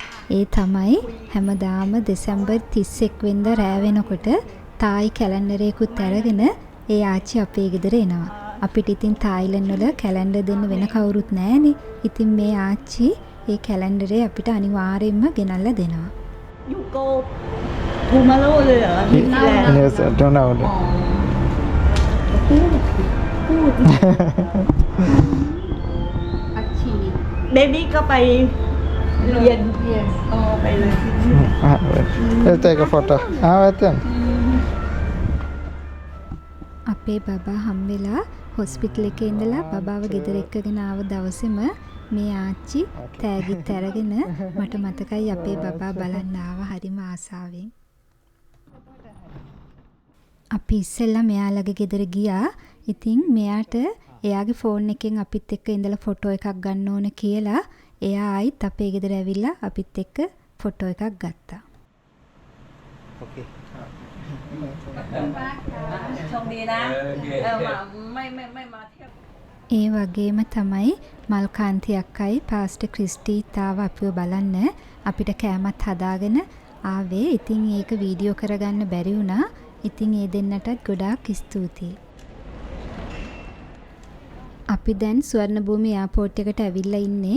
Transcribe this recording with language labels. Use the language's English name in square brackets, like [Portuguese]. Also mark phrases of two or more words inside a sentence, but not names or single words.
[Sinhala] ඒ තමයි හැමදාම දෙසැම්බර් 31 වෙනිදා රෑ වෙනකොට තායි කැලෙන්ඩර් එකකුත් අරගෙන ඒ ආච්චි අපේ ගෙදර එනවා. අපිට ඉතින් තායිලන්ත වල කැලෙන්ඩර් දෙන්න වෙන කවුරුත් නැහැනේ. ඉතින් මේ ආච්චි ඒ කැලෙන්ඩරේ අපිට අනිවාර්යයෙන්ම ගෙනල්ලා දෙනවා. [English] You go tomorrow [Thai] เลยเหรอ [English] Yes, I don't know. [Thai] เดดี้ก็ไปเรียนไปเลย [English] Let's take a photo. Wait then. [Sinhala] අපේ බබා හම්බෙලා හොස්පිටල් එකේ ඉඳලා බබාව ගෙදර එක්කගෙන ආව දවසේම මේ ආච්චි තෑගිත් අරගෙන මට මතකයි අපේ බබා බලන්න ආව හරිම ආසාවෙන්. අපි ඉස්සෙල්ලා මෙයාලගේ ගෙදර ගියා. ඉතින් මෙයාට එයාගේ ෆෝන් එකෙන් අපිත් එක්ක ඉඳලා ෆොටෝ එකක් ගන්න ඕන කියලා එයා ආයිත් අපේ ගෙදර ඇවිල්ලා අපිත් එක්ක ෆොටෝ එකක් ගත්තා. [English] Okay. [Thai] โชคดีนะไม่มาเที่ยว [Sinhala] ඒ වගේම තමයි මල්කාන්ති අක්කයි පාස්ටර් ක්‍රිස්ටීත් ආව අපිව බලන්න. අපිට කෑමත් හදාගෙන ආවේ. ඉතින් ඒක වීඩියෝ කරගන්න බැරි වුණා. ඉතින් ඒ දෙන්නටත් ගොඩාක් ස්තුතියි. අපි දැන් ස්වර්ණභූමි එයාපෝට් එකට ඇවිල්ලා ඉන්නේ.